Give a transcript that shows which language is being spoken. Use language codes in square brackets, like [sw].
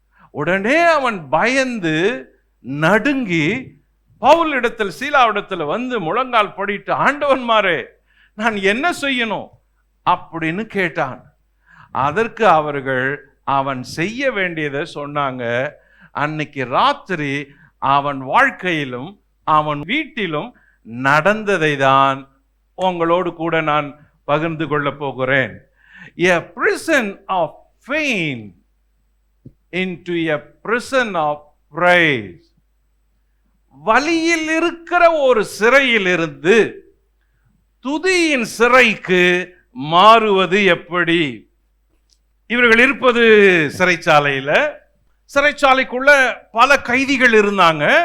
[ta] உடனே அவன் பயந்து நடுங்கி பவுல் இடத்தில் சீலாவிடத்தில் வந்து முழங்கால் படிட்டு, ஆண்டவன்மாரே நான் என்ன செய்யணும் அப்படின்னு கேட்டான். அதற்கு அவர்கள் அவன் செய்ய வேண்டியதை சொன்னாங்க. அன்னைக்கு ராத்திரி அவன் வாழ்க்கையிலும் அவன் வீட்டிலும் நடந்ததை தான் உங்களோடு கூட நான் பகிர்ந்து கொள்ள போகிறேன். [en] A prison of pain into a prison of praise. [ta] வலியில் இருக்கிற ஒரு சிறையிலிருந்து துதியின் சிறைக்கு மாறுவது எப்படி? இவர்கள் இருப்பது சிறைச்சாலையில. சிறைச்சாலைக்குள்ள பல கைதிகள் இருந்தாங்க.